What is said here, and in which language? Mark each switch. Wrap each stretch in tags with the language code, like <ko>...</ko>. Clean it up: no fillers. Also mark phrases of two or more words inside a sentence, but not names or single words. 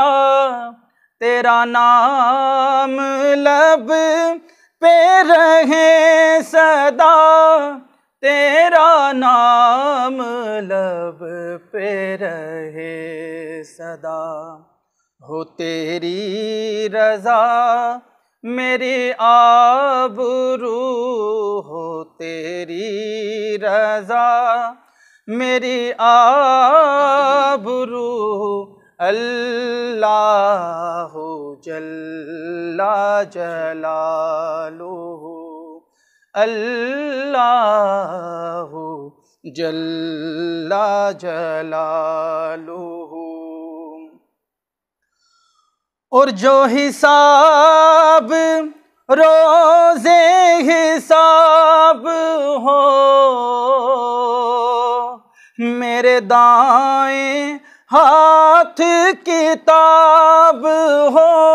<ur>تیرا نام لب پہ رہے سدا، تیرا نام لب پہ رہے سدا. ہو تیری رضا میری آبرو، ہو تیری رضا میری آبرو.</ur> <ar>الله جل جلاله، الله جل جلاله.</ar> <ur>اور جو حساب روزِ حساب ہو، میرے دائیں ہاتھ کتاب ہو.</ur>